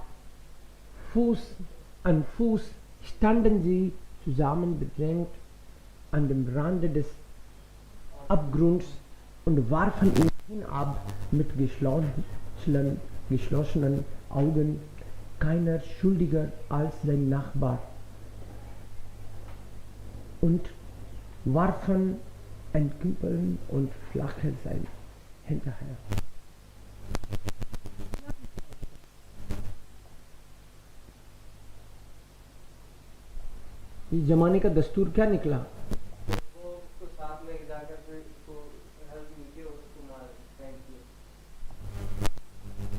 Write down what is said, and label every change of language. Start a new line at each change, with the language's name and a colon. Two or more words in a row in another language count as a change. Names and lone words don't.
German: Fuß an Fuß standen sie zusammengedrängt an dem Rande des Abgrunds und warfen ihn hinab mit geschlossenen Augen, keiner schuldiger als sein Nachbar, und warfen ein Küppeln und Flachseil hinterher.
Hindi: इस जमाने का दस्तूर क्या निकला? वो उसको साथ में जाकर फिर उसको हेल्प मिलती है और उसको मार
English: thank you.